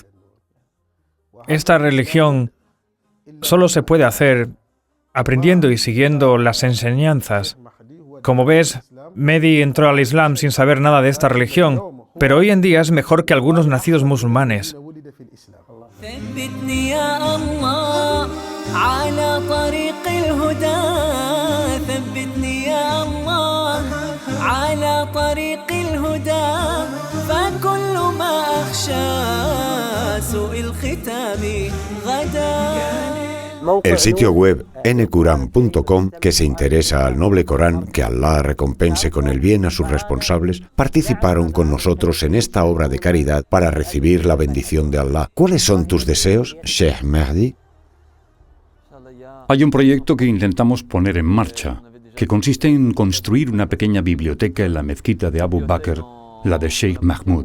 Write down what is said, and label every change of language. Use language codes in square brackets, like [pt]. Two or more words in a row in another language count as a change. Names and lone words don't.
[es] Esta religión solo se puede hacer aprendiendo y siguiendo las enseñanzas. Como ves, Mehdi entró al Islam sin saber nnada de esta religión, pero hoy en día es mejor que algunos nacidos musulmanes. [ar] ثبتني يا الله على طريق الهدى ثبتني يا الله على طريق الهدى فكل ما أخشى سوء الختام غدا. [es] El sitio web nquran.com, que se interesa al noble Corán, que Allah recompense con el bien a sus responsables, participaron con nosotros en esta obra de caridad para recibir la bendición de Allah. ¿Cuáles son tus deseos, Sheikh Mahdi? Hay un proyecto que intentamos poner en marcha, que consiste en construir una pequeña biblioteca en la mezquita de Abu Bakr, la de Sheikh Mahmoud.